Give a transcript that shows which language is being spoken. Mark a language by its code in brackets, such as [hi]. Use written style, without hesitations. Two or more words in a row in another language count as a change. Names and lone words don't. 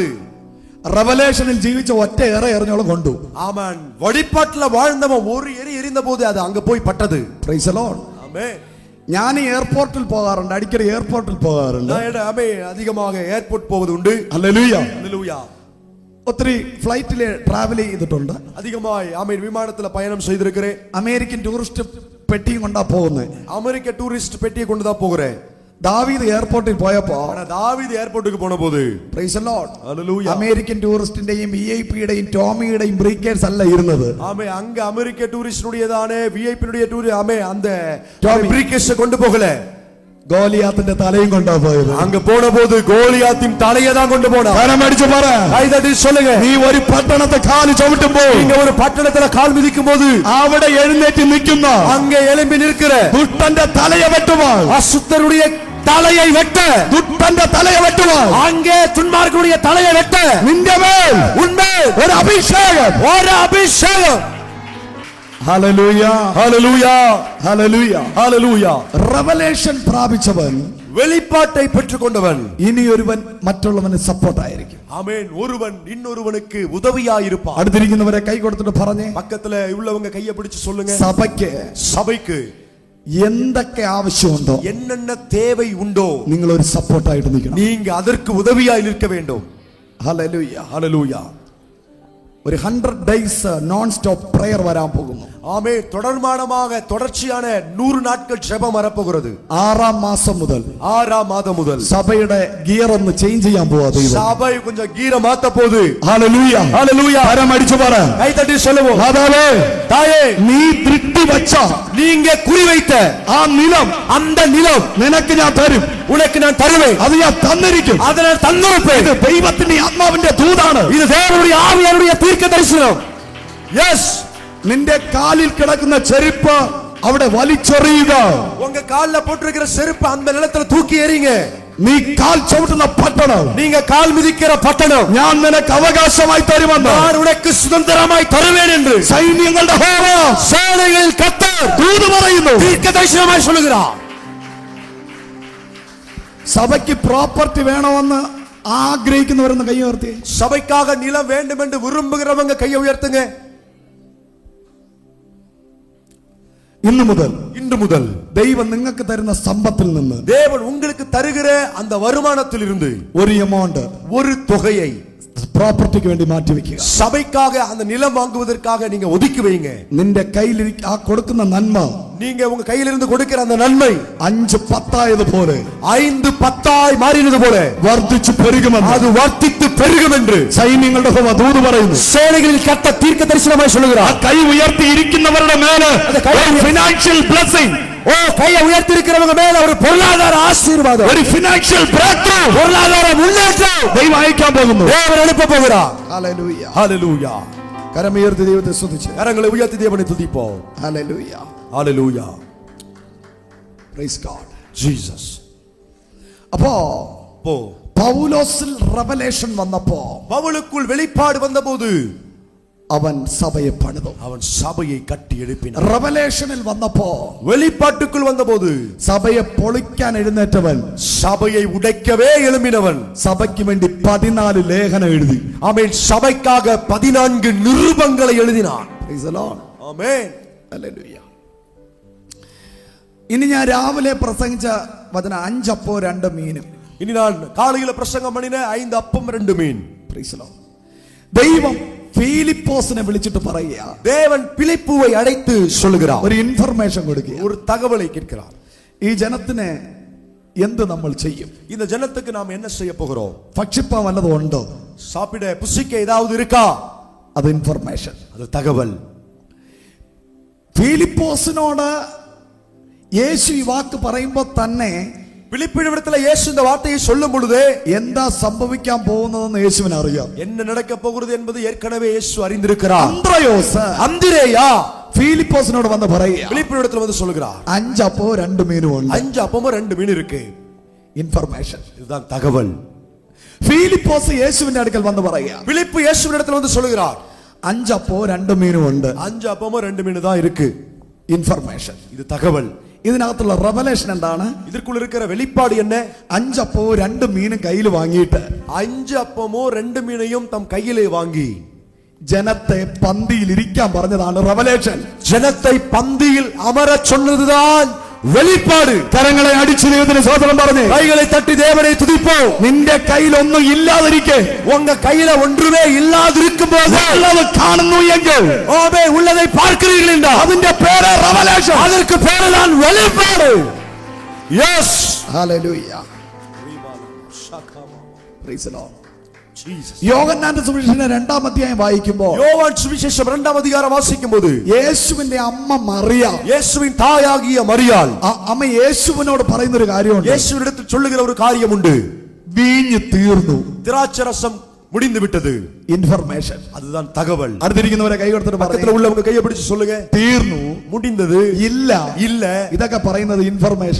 [ml] റെവലേഷനിൽ ജീവിച്ച ഒറ്റ ഏറെ എറിഞ്ഞോളം കൊണ്ടു. [ta] ஆமென். வெளிப்பாட்டுல வாழ்ந்தவன் ஒரு எரிந்த போது அது அங்க போய் பட்டது. [en] Praise the Lord. [ta] ஆமென். [ml] ഞാൻ എയർപോർട്ടിൽ പോകാറുണ്ട്, അടിക്കടി എയർപോർട്ടിൽ പോകാറുണ്ട്. [ta] ஆமென். அதிகமாக ஏர்போர்ட் போவது உண்டு. [ml] ഹല്ലേലൂയ. [ta] ஹல்லேலூயா. [ml] ഒത്തിരി ഫ്ലൈറ്റിൽ ട്രാവൽ ചെയ്തിട്ടുണ്ട്. [ta] அதிகமாய் ஆமென் விமானத்துல பயணம் செய்திருக்கிறேன். [ml] അമേരിക്കൻ ടൂറിസ്റ്റ് പെട്ടിയും കൊണ്ടാ പോകുന്നത്. [ta] அமெரிக்க டூரிஸ்ட் பெட்டியை கொண்டு தான் போகிறேன். [ml] ദാവീദ് എയർപോർട്ടിൽ പോയപ്പോ [ta] தாவீது ஏர்போர்ட்டுக்கு போன போது [en] Praise the Lord [ml] ഹല്ലേലൂയ അമേരിക്കൻ ടൂറിസ്റ്റിന്റെയും വിഐപിയുടെയും ടോമിയുടെയും ബ്രീക്കേഴ്സ് അല്ല ഇരുന്നത്. [ta] ஆமே அங்க அமெரிக்க டூரிஸ்டுடையதானே விஐபியுடைய டூர் ஆமே அந்த ப்ரீகேஷ் கொண்டு போகல, [ml] ഗോലിയാത്തിന്റെ തലയും കൊണ്ടാ പോയത്. [ta] அங்க போன போது கோலியாத்தின் தலையை தான் கொண்டு போனா. [ml] കരം അടിച്ചു പറ, [ta] கைதட்டி சொல்லுங்க. [ml] നീ ഒരു പട്ടണത്തെ കാല് ചവിട്ടുമ്പോ, [ta] நீங்க ஒரு பட்டணத்துல கால் மிதிக்கும் போது [ml] അവിടെ എഴുന്നേറ്റ് നിൽക്കുന്ന [ta] அங்க எழும்பி நிற்கிற [ml] ദുഷ്ടന്റെ തലയെ വെട്ടുവാൾ, [ta] அசுத்தருடைய தலையை வெட்ட, [ml] ദുഷ്ടന്റെ തലയെ വെട്ടുവാൾ, [ta] அங்கே துன்மார்க்கருடைய தலையை வெட்ட [ml] നിന്റെ മേൽ [ta] உன்மேல் [ml] ഒരു അഭിഷേകം. ஒரு അഭിഷേകം. ഹല്ലേലൂയ ഹല്ലേലൂയ ഹല്ലേലൂയ ഹല്ലേലൂയ. റെവലേഷൻ പ്രാപിച്ചവൻ, [ta] வெளிப்பாட்டை பெற்றுக்கொண்டவன் [ml] ഇനി ഒരുവൻ മറ്റുള്ളവന് സപ്പോർട്ട് ആയിരിക്കും. [ta] ஆமென். ஒருவன் இன்னொருவனுக்கு உதவியாயிருப்பான். [ml] അടുത്തിരിക്കുന്നവരെ കൈ കൊടുത്തിട്ട് പറഞ്ഞേ, [ta] பக்கத்துல உள்ளவங்க கையை பிடிச்சு சொல்லுங்க. [ml] സഭയ്ക്ക് [ta] சபைக்கு [ml] എന്തൊക്കെ ആവശ്യമുണ്ടോ, [ta] என்னென்ன தேவை உண்டோ [ml] നിങ്ങൾ ഒരു സപ്പോർട്ടായിട്ട് നിൽക്കണം. [ta] நீங்க அதற்கு உதவியாய் நிற்க வேண்டும். [ml] ഹല്ലേലൂയ. [ta] ஹல்லேலூயா. [ml] ഒരു 100 [en] days non stop prayer [ml] വരാൻ പോകുന്നു. [ta] ஆமென். தொடர்மானமாக தொடர்ச்சியான 100 நாட்கள் ஜெபம் வரப்போகிறது. [ml] 6 മാസം മുതൽ [ta] 6 மாதம் முதல் [ml] സഭയുടെ ഗിയർ ഒന്ന് ചേഞ്ച് ചെയ്യാൻ പോവാ ദൈവം. [ta] சபை கொஞ்சம் கீர மாத்த போகுது. [ml] ഹല്ലേലൂയ ഹല്ലേലൂയ. കരം അടിച്ചു പറ, [ta] கை தட்டி சொல்லுவோம். [ml] മാതാവേ, [ta] தாயே, [ml] നീ ദൃഷ്ടി വെച്ച [ta] நீங்க குறி வைத்த [ml] ആ നിലം [ta] அந்த நிலம் [ml] നിനക്ക് ഞാൻ തരും. [ta] உனக்கு நான் தருவேன். [ml] അത് ഞാൻ തന്നിരിക്കും. [ta] அதை நான் தந்திருப்பேன். [ml] ഇത് ദൈവത്തിന്റെ ആത്മാവിന്റെ ദൂതാണ്. [ta] இது தேவனுடைய ஆவியானுடைய தீர்க்க தரிசனம். [en] எஸ். [ml] നിന്റെ കാലിൽ കിടക്കുന്ന ചെരുപ്പ് അവിടെ വലിച്ചെറിയുക. [ta] உங்க கால்ல போட்டிருக்கிற செருப்பு அந்த நிலத்துல தூக்கி எறிங்க. [ml] നീ കാൽ ചവിട്ടുന്ന പട്ടണം [ta] நீங்க கால் மிதிக்கிற பட்டணம் [ml] ഞാൻ നിനക്ക് അവകാശമായി തരുമെന്ന് [ta] நான் உனக்கு சுதந்திரமாய் தருவேன் என்று [ml] സൈന്യങ്ങളുടെ യഹോവ [ta] சேனைகளில் கர்த்தர் [ml] ദൂത് പറയുന്നു. [ta] தீர்க்க தரிசனமாய் சொல்லுகிறார். [ml] സഭയ്ക്ക് പ്രോപ്പർട്ടി വേണമെന്ന് ആഗ്രഹിക്കുന്നവരെന്ന് കൈ ഉയർത്തി. [ta] சபைக்காக நிலம் வேண்டும் என்று விரும்புகிறவங்க கையை உயர்த்துங்க. [ml] ഇന്നു മുതൽ [ta] இன்று முதல் [ml] ദൈവം നിങ്ങൾക്ക് തരുന്ന സമ്പത്തിൽ നിന്ന് [ta] தேவன் உங்களுக்கு தருகிற அந்த வருமானத்தில் இருந்து [ml] ഒരു എമൗണ്ട്, [ta] ஒரு தொகையை [ml] പ്രോപ്പർട്ടിക്ക് വേണ്ടി മാറ്റി വെക്കുക. [ta] சபைக்காக அந்த நிலம் வாங்குவதற்காக நீங்க ஒதுக்கி வைங்க. [ml] നിന്റെ കയ്യിൽ ആ കൊടുക്കുന്ന നന്മ [ta] நீங்க உங்க கையிலிருந்து கொடுக்கிற அந்த நன்மை [ml] 5-10 പോലെ [ta] 5-10 மாறினது போல [ml] വർദ്ധിച്ചു പെരുകുമെന്ന്, [ta] அது வர்த்தித்து பெருகும் என்று [ml] സൈന്യങ്ങളുടെ യഹോവ ദൂത് പറയുന്നു. [ta] சேனைகளில் கர்த்தர் தீர்க்க தரிசனமாய் [ml] ആ [ta] சொல்லுகிறார். [ml] കൈ ഉയർത്തി ഇരിക്കുന്നവരുടെ മേലെ [en] financial blessing, [ta] ஓ கையை உயர்த்தி இருக்கிறவங்க மேல ஒரு பொருளாதார ஆசீர்வாதம், [en] ഒരു financial break through [ta] பொருளாதார முன்னேற்றம் [ml] ദൈവം അയക്കാൻ പോകുന്നു. [ta] தேவன் அனுப்ப போகிறார். [ml] ഹല്ലേലൂയ. [ta] ஹalleluya. [ml] കരമുയർത്തി ദൈവത്തെ സ്തുതിച്ച് [ta] கரங்களை உயர்த்தி தேவனை துதிப்போம். [ml] ഹല്ലേലൂയ. [ta] ஹalleluya. [en] Praise God. Jesus. [ml] അപ്പോ [ta] போ [ml] പൗലോസിൽ റെവലേഷൻ വന്നപ്പോ [ta] பவுலுக்குள் வெளிப்பாடு வந்தபோது [ml] അവൻ സഭയെ പണിതു. [ta] அவன் சபையை கட்டி எழுப்பினான். [ml] റെവലേഷനിൽ വന്നപ്പോ [ta] வெளிப்பாட்டுக்குள் வந்தபோது [ml] സഭയെ പൊളിക്കാൻ എഴുന്നേറ്റവൻ, [ta] சபையை உடைக்கவே எழும்பினவன் [ml] സഭയ്ക്ക് വേണ്ടി 14 ലേഖനം എഴുതി. [ta] ஆமென். சபைக்காக 14 நிருபங்களை எழுதினான். [en] Praise the Lord. [ta] ஆமென். [ml] ഹല്ലേലൂയ. ഇനി ഞാൻ രാവിലെ പ്രസംഗിച്ച വചനം 5 അപ്പവും 2 മീനും. [ta] இனி நான் காலையில பிரசங்கம் பண்ணின 5 அப்பம் 2 மீன். [en] Praise the Lord. [ml] ദൈവം ഫിലിപ്പോസിനെ വിളിച്ചിട്ട് പറയുക, [ta] தேவன் பிலிப்புவை அழைத்து சொல்லுகிறார். [ml] ഒരു ഇൻഫർമേഷൻ കൊടുക്കുക. [ta] ஒரு தகவலை கேட்கிறார். [ml] ഈ ജനത്തിന് എന്ത് നമ്മൾ ചെയ്യും? [ta] இந்த ஜனத்துக்கு நாம் என்ன செய்ய போகிறோம்? [ml] ഭക്ഷിപ്പാൻ വല്ലതും ഉണ്ടോ? [ta] சாப்பிட புசிக்க ஏதாவது இருக்கா? [ml] അത് ഇൻഫർമേഷൻ, [ta] அது தகவல். [ml] ഫിലിപ്പോസിനോട് യേശു ഈ വാക്ക് പറയുമ്പോൾ തന്നെ [ta] பிலிப்பிடத்துல இயேசு இந்த வார்த்தையை சொல்லும் பொழுது [ml] എന്താ സംഭവിക്കാൻ പോകുന്നതെന്ന് യേശുവിന് അറിയാം. [ta] என்ன நடக்க போகிறது என்பது ஏற்கனவே இயேசு அறிந்திருக்கிறார். [ml] അന്ത്രയോസ് [ta] அந்திரேயா [ml] ഫിലിപ്പോസിനോട് വന്ന് പറയുക, [ta] பிலிப்பிடத்துல வந்து சொல்லுகிறார், [ml] 5 അപ്പവും 2 മീനും ഉണ്ട്. [ta] 5 அப்பமும் 2 மீன் இருக்கு. [ml] ഇൻഫർമേഷൻ. [ta] இதுதான் தகவல். [ml] ഫിലിപ്പോസ് യേശുവിന്റെ അടുക്കൽ വന്ന് പറയുക, [ta] பிலிப்பு இயேசுவினிடத்துல வந்து சொல்லுகிறார், [ml] 5 അപ്പവും 2 മീനും ഉണ്ട്. [ta] 5 அப்பமும் 2 மீன் தான் இருக்கு. [ml] ഇൻഫർമേഷൻ. [ta] இது தகவல். [ml] ഇതിനകത്തുള്ള റെവലേഷൻ എന്താണ്? [ta] இதற்குள் இருக்கிற வெளிப்பாடு என்ன? [ml] 5 അപ്പവും 2 മീനും കയ്യിൽ വാങ്ങിയിട്ട് [ta] 5 அப்பமோ 2 மீனையும் தம் கையிலே வாங்கி [ml] ജനത്തെ പന്തിയിൽ ഇരിക്കാൻ പറഞ്ഞതാണ് റെവലേഷൻ. [ta] ஜனத்தை பந்தியில் அமரச் சொன்னதுதான் வெளிப்பாடு. [ml] കരങ്ങളെ അടിച്ചു ദൈവത്തിന് സ്തോത്രം പറഞ്ഞു. [ta] கைகளை தட்டி தேவனை துதிப்போம். [ml] നിന്റെ കയ്യിൽ ഒന്നും ഇല്ലാതിരിക്കെ, [ta] உங்க கையில ஒன்றுமே இல்லாதிருக்கும் போது [ml] ഉള്ളത് കാണുന്നു എങ്കിൽ [ta] ஓமே உள்ளதை பார்க்கிறீர்கள் என்றால் [ml] അതിന്റെ പേര് റെവലേഷൻ. [ta] அதற்கு பேருதான் வெளிப்பாடு. எஸ் [ml] ഹല്ലേലൂയ. [en] Praise the Lord. [ml] യോഹന്നാന്റെ സുവിശേഷം 2-ാം അധ്യായം വായിക്കുമ്പോൾ [ta] யோவான் சுவிசேஷம் 2ஆம் அதிகாரம் வாசிக்கும்போது [ml] യേശുവിന്റെ അമ്മ മറിയ, [ta] இயேசுவின் தாயாகிய மரியாள் [ml] അമ്മ യേശുവിനോട് പറയുന്ന ഒരു കാര്യമുണ്ട്. [ta] இயேசுவினிடத்தில் சொல்லுகிற ஒரு காரியம் உண்டு. [ml] വീഞ്ഞ് തീർന്നു. [ta] திராட்சரசம் முடிந்து விட்டது. [ml] ഇൻഫർമേഷൻ. [ta] அதுதான் தகவல். [ml] അടുത്തിരിക്കുന്നവരെ കൈ കൊടുത്തിട്ട് [ta] பக்கத்துல உள்ளவங்க கையை பிடிச்சு சொல்லுங்க. [ml] തീർന്നു, [ta] முடிந்தது, [ml] ഇല്ല, [ta] இல்ல. [ml] ഇതൊക്കെ പറയുന്നത് ഇൻഫർമേഷൻ.